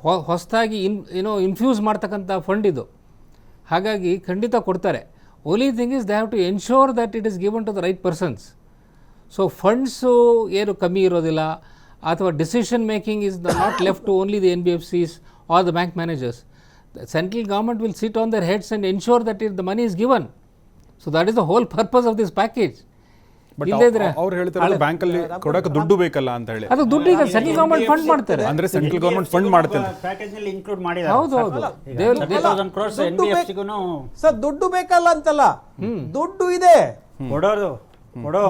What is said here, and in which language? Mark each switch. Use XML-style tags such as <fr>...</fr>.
<kn>ಹೊಸದಾಗಿ ಇನ್ಫ್ಯೂಸ್ ಮಾಡ್ತಕ್ಕಂಥ ಫಂಡ್ ಇದು. ಹಾಗಾಗಿ ಖಂಡಿತ ಕೊಡ್ತಾರೆ.</kn> <en>Only thing is they have to ensure that it is given to the right persons.</en> <kn>So funds ಏನು ಕಮ್ಮಿ ಇರೋದಿಲ್ಲ, ಅಥವಾ</kn> <en>Decision making is not left to only the NBFCs or the bank managers. The central government will sit on their heads and ensure that the money is given. So that is the whole purpose of this package.</en> <kn>But ಅವ್ರು ಹೇಳ್ತಾರೆ ಬ್ಯಾಂಕಲ್ಲಿ ಕೊಡಕ್ಕೆ ದುಡ್ಡು ಬೇಕಲ್ಲ ಅಂತ ಹೇಳಿ. ಅದು ದುಡ್ಡು ಈಗ ಸೆಂಟ್ರಲ್ ಗವರ್ಮೆಂಟ್ ಫಂಡ್ ಮಾಡ್ತಾರೆ. ಅಂದ್ರೆ ಸೆಂಟ್ರಲ್ ಗವರ್ಮೆಂಟ್ ಫಂಡ್ ಮಾಡ್ತಾರೆ, ಪ್ಯಾಕೇಜ್ ನಲ್ಲಿ ಇನ್ಕ್ಲೂಡ್ ಮಾಡಿದ್ದಾರೆ. ಹೌದು ಹೌದು. 30,000 crores NBFCಗೂ ಸರ್ ದುಡ್ಡು ಬೇಕಲ್ಲ ಅಂತಲ್ಲ, ದುಡ್ಡು ಇದೆ, ಕೊಡೋ ದುಡ್ಡು</kn>